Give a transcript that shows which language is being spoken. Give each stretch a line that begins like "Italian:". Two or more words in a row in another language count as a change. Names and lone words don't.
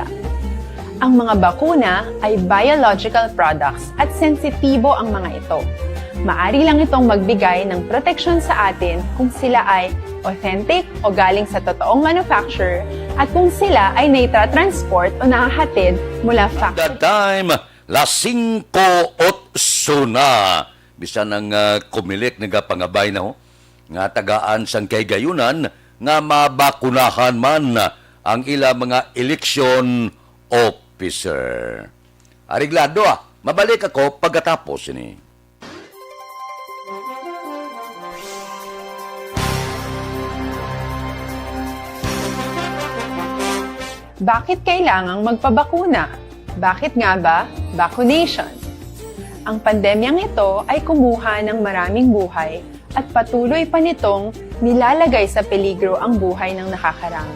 Filipino: Ang mga bakuna ay biological products at sensitibo ang mga ito. Maari lang itong magbigay ng proteksyon sa atin kung sila ay authentic o galing sa totoong manufacturer at kung sila ay naitra-transport o nahahatid mula factory.
English: The time,
Filipino: las 5:08 na.
Hiligaynon: Bisan ang kumilik nagapangabay na ho. Nga tagaan sang kay gayunan nga mabakunahan man ang ila mga election officer. Ariglado mabalik ako pagkatapos ini.
Filipino: Bakit kailangang magpabakuna? Bakit nga ba vaccination? Ang pandemyang ito ay kumuha ng maraming buhay at patuloy pa nitong nilalagay sa peligro ang buhay ng nakakarami.